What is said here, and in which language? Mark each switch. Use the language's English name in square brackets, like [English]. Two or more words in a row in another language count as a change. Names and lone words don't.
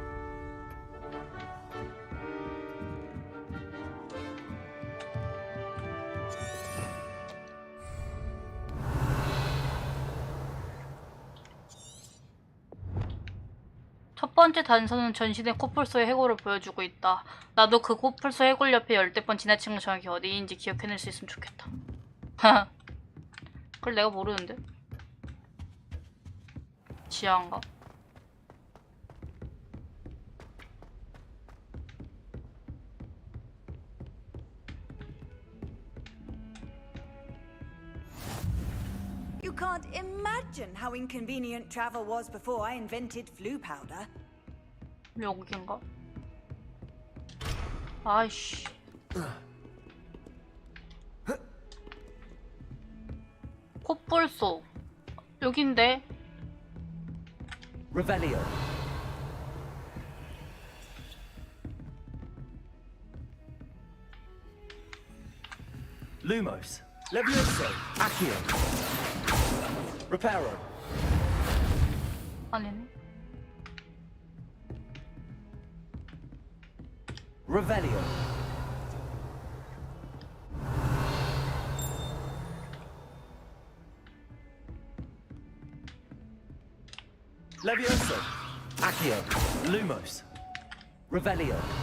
[Korean] 첫 번째 단서는 전시된 코뿔소의 해골을 보여주고 있다. 나도 그 코뿔소 해골 옆에 열댓 번 지나친 거 정확히 어디인지 기억해낼 수 있으면 좋겠다. 그걸 내가 모르는데? 지하인가? [English] You can't imagine how inconvenient travel was before I invented flu powder. [Korean] 여긴가? 아이씨. 코뿔소. 여긴데? Revelio. Lumos. Levioso. Accio. Reparo. 아니네. Revelio. Levioso. Accio. Lumos. Revelio.